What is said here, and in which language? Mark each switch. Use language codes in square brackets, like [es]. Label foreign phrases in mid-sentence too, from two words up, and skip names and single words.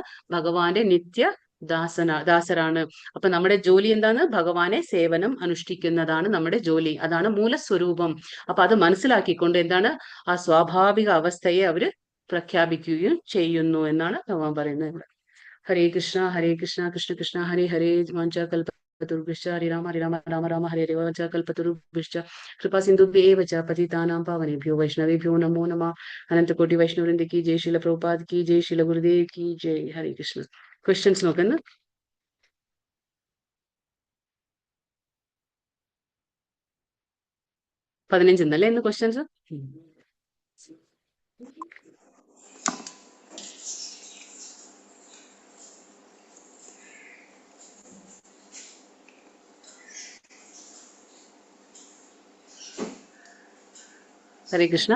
[ml] ഭഗവാന്റെ ദാസരാണ്. അപ്പൊ നമ്മുടെ ജോലി എന്താണ്? ഭഗവാനെ സേവനം അനുഷ്ഠിക്കുന്നതാണ് നമ്മുടെ ജോലി. അതാണ് മൂലസ്വരൂപം. അപ്പൊ അത് മനസ്സിലാക്കിക്കൊണ്ട് എന്താണ്? ആ സ്വാഭാവിക അവസ്ഥയെ അവര് പ്രഖ്യാപിക്കുകയും ചെയ്യുന്നു എന്നാണ് ഭഗവാൻ പറയുന്നത് ഇവിടെ. [sa] ഹരേ കൃഷ്ണ കൃഷ്ണ കൃഷ്ണ ഹരേ ഹരേ വാഞ്ചാകൽപതരുഭ്യശ്ച ഹരേ രാമ രാമ രാമ ഹരേ ഹരേ വാഞ്ചാകൽപതരുഭ്യശ്ച കൃപാ സിന്ധുഭ്യേവ ച പതിതാനാം പാവനേഭ്യോ വൈഷ്ണവേഭ്യോ നമോ നമഃ. [hi] अनन्तकोटि वैष्णववृन्द की जय, शील प्रभुपाद की जय, शील गुरुदेव की जय. [sa] ഹരേ കൃഷ്ണ. [ml] ക്വസ്റ്റ്യൻസ് നോക്കുന്നു. 15 എന്നല്ലേ ഇന്ന് ക്വസ്റ്റ്യൻസ്? [sa] ഹരേ കൃഷ്ണ.